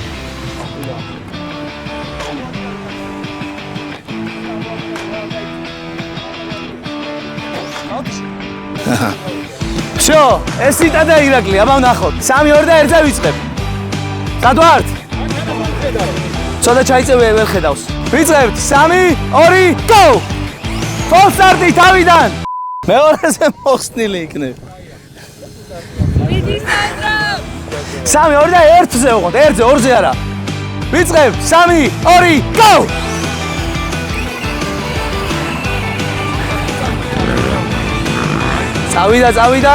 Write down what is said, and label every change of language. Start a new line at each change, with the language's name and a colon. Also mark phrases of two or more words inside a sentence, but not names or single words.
Georgian: Всё, ეს იტა და ირაკლი, აბა ვნახოთ. 3-2 და 1-ზე ვიწყებ. სად ვართ? ცოტა ჩაიწევე ვერ ხედავს. ვიწყებთ 3-2 go!
English: Full start-
Georgian: ი თავიდან. მეორეზე მოხსნილი იქნება. მიდი სანდრო 3-2 და 1-ზე ვუყოთ, 1-ზე, 2-ზე არა. ვიწყებთ 3-2 go! წავიდა.